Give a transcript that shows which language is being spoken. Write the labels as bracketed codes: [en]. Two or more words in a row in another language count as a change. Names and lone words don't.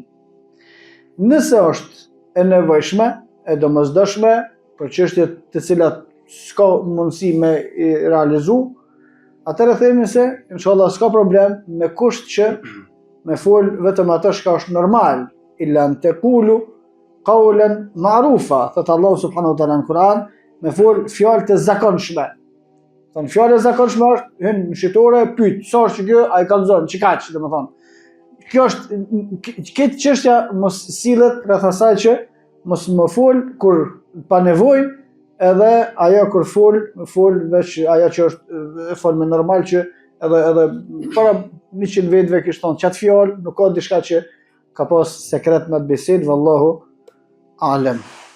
[sq] Nëse është e nevojshme, e domosdoshme për çështje të cilat s'ka mundësi me i realizu, atëherë themi se inshallah s'ka problem, me kusht që me fol vetëm ato që është normal, [ar] إلا أن تقولوا قولا معروفا, [sq] thot [ar] الله سبحانه وتعالى [sq] në Kur'an, me fol fjalë të zakonshme. Thon fjalë e zakonshme është hyn në shitore, pyet, sa është kjo, ai kallzon, çikaç, domethënë. Kjo është këtë çështja mos sillet rreth asaj që mos më fol kur pa nevojë, edhe ajo kur fol veç ajo që është e folme normal, që edhe para 100 vetëve kish thonë çat fjalë, nuk ka diçka që ka pas sekret në bisedë, [ar] والله أعلم.